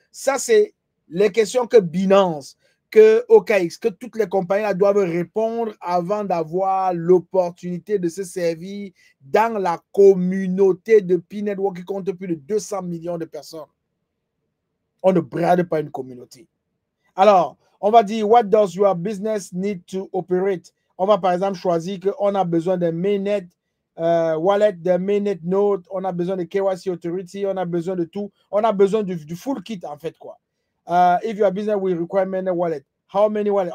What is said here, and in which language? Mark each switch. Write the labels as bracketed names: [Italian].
[French] Ça, c'est les questions que Binance, que OKX, que toutes les compagnies là, doivent répondre avant d'avoir l'opportunité de se servir dans la communauté de Pi Network qui compte plus de 200 millions de personnes. On ne brade pas une communauté. Alors, on va dire, [English] what does your business need to operate? [French] On va par exemple choisir qu'on a besoin d'un mainnet wallet, d'un mainnet node, on a besoin de KYC Authority, on a besoin de tout. On a besoin du full kit en fait, quoi. [English] If your business will require mainnet wallet, how many wallets?